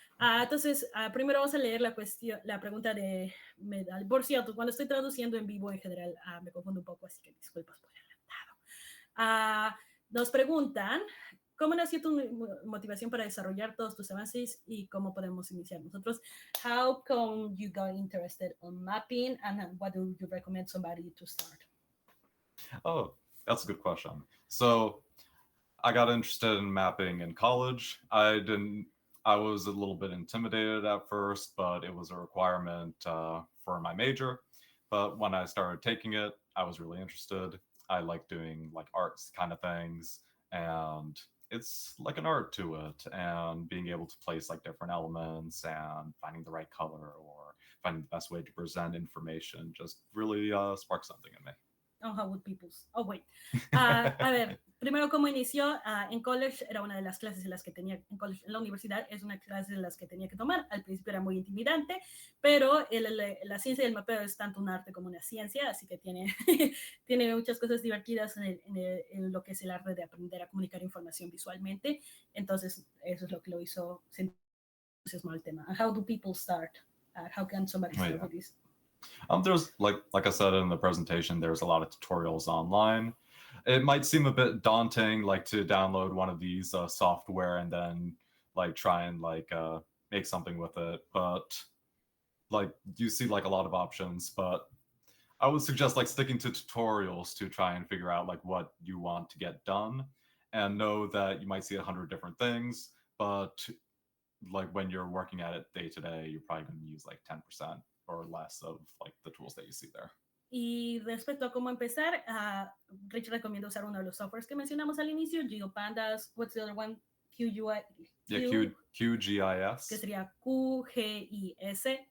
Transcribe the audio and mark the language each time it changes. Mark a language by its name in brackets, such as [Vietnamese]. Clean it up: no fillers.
[Spanish] Entonces, primero vamos a leer la pregunta de Medal. Por cierto, cuando estoy traduciendo en vivo en general, me confundo un poco, así que disculpas por adelantado. Nos preguntan, ¿cómo nació tu motivación para desarrollar todos tus avances y cómo podemos iniciar nosotros? [English] How come you got interested on mapping and what do you recommend somebody to start? Oh, that's a good question. So I got interested in mapping in college. I was a little bit intimidated at first, but it was a requirement for my major. But when I started taking it, I was really interested. I like doing like arts kind of things, and it's like an art to it, and being able to place like different elements and finding the right color or finding the best way to present information just really sparked something in me. Oh, how would people... Oh, wait. [Spanish] A ver, primero, ¿cómo inició? En college era una de las clases en las que tenía, en la universidad es una clase de las que tenía que tomar. Al principio era muy intimidante, pero la ciencia del mapeo es tanto un arte como una ciencia, así que tiene, tiene muchas cosas divertidas en lo que es el arte de aprender a comunicar información visualmente. Entonces, eso es lo que lo hizo entusiasmar el tema. [English] How do people start? How can somebody start with this? There's like I said in the presentation, there's a lot of tutorials online. It might seem a bit daunting, like to download one of these software and then like try and like make something with it. But like you see like a lot of options. But I would suggest like sticking to tutorials to try and figure out like what you want to get done, and know that you might see 100 different things, but like when you're working at it day to day, you're probably going to use like 10% or less of like the tools that you see there. [Spanish] Y respecto a cómo empezar, Rich recomienda usar uno de los softwares que mencionamos al inicio, GeoPandas, [English] what's the other one? [Spanish] QGIS. Que sería QGIS.